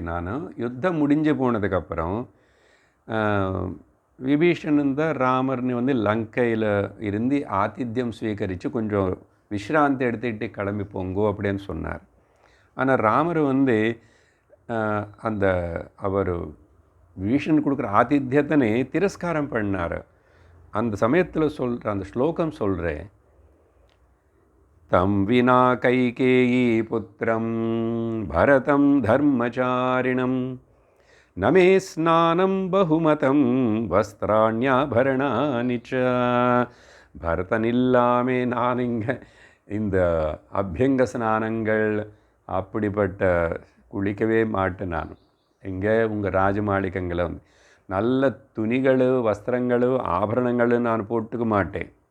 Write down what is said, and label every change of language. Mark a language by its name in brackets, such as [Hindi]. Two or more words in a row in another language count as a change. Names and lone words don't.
[Tamil] நான் யுத்தம் முடிஞ்சு போனதுக்கப்புறம் விபீஷணன் தான் ராமர்னு லங்கையில் இருந்து ஆதித்யம் ஸ்வீகரித்து கொஞ்சம் விஸ்ராந்தி எடுத்துக்கிட்டு கிளம்பி போங்கோ அப்படின்னு சொன்னார். ஆனால் ராமர் அந்த அவர் விபீஷணன் கொடுக்குற ஆதித்யத்தனை திரஸ்காரம் பண்ணார். அந்த சமயத்தில் சொல்கிற அந்த ஸ்லோகம் சொல்கிறேன், [Sanskrit] तं विना कैकेयी पुत्रं भरतं धर्मचारिणं न मे स्नानं बहुमतं वस्त्राण्याभरणानि च. [Tamil] பரதன் இல்லாமே நான் இங்கே இந்த அபியங்க ஸ்நானங்கள் அப்படிப்பட்ட குளிக்கவே மாட்டேன். நான் எங்கே உங்கள் ராஜமாளிகங்களை வந்து நல்ல துணிகள் வஸ்திரங்கள் ஆபரணங்கள் நான் போட்டுக்க மாட்டேன்.